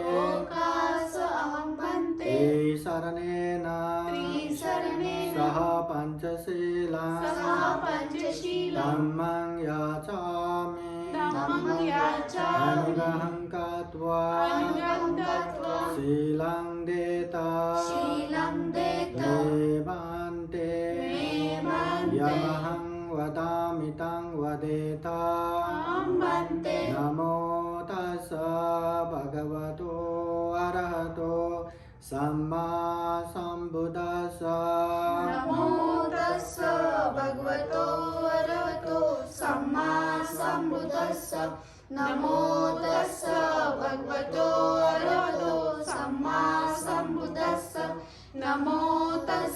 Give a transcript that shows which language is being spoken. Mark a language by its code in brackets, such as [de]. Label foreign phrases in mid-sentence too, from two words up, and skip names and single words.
[pi] शरणेन सह पंचशीलं धम्मं याचामि अनुग्रहं कृत्वा शीलं देता मे भन्ते यमहं वदामि तं वदेता। नमो तस्स भगवतो अरहतो सम्मा सम्बुद्दस्स नमो तस्स भगवतो अरहतो सम्मा सम्बुद्दस्स नमो